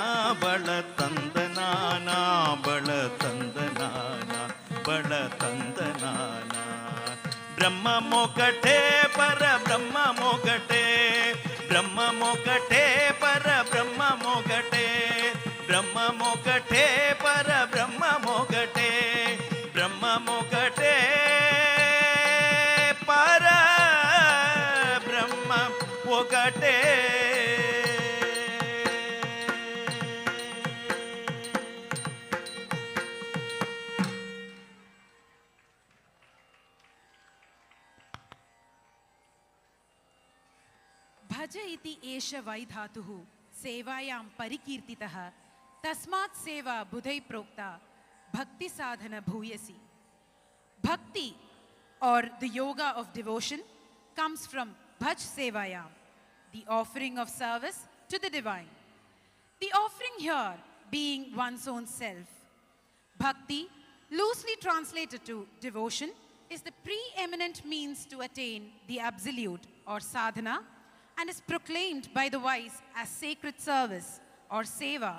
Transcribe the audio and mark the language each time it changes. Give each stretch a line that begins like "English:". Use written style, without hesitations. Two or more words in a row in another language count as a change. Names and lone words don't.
Telugu: బళ తందనానా బళ తందనానా బళ తందనానా బ్రహ్మమొకటే పరబ్రహ్మమొకటే బ్రహ్మమొకటే పరబ్రహ్మమొకటే బ్రహ్మమొకటే పరబ్రహ్మమొకటే బ్రహ్మమొకటే పరబ్రహ్మ ఒకటే
Sanskrit: भज इति एष वै धातुः सेवायां परिकीर्तितः तस्मात् सेवा बुधै प्रोक्ता भक्ति साधन भूयसी.
English: Bhakti or the yoga of devotion comes from
Sanskrit: भज सेवायाम्,
English: the offering of service to the divine. The offering here being one's own self. Bhakti, loosely translated to devotion, is the preeminent means to attain the absolute or sadhana and is proclaimed by the wise as sacred service or seva.